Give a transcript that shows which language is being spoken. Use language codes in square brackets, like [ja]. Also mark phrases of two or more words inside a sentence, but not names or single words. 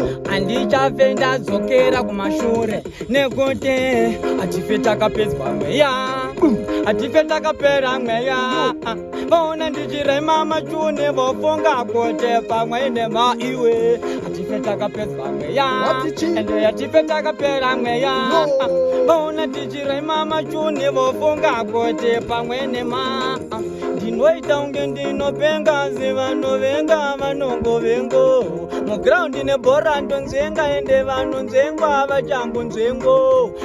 [sn] Handichafe ndadzokera kumashure. Nekuti, hatife takapedzwa mweya. Hatife takapera mweya. Vaona ndichirema machune, vofunga kuti pamwe nema iwe. Hatife takapedzwa mweya. [en] What did she [sn] Ende hatife takapera mweya. No. Vaona ndichirema machune, vofunga kuti pamwe nema. Ndinoita unge ndinopenga, asi vanovenga vanongovengo. Muground nebhora ndonzvenga, ende vanonzvengwa havachambonzvengo.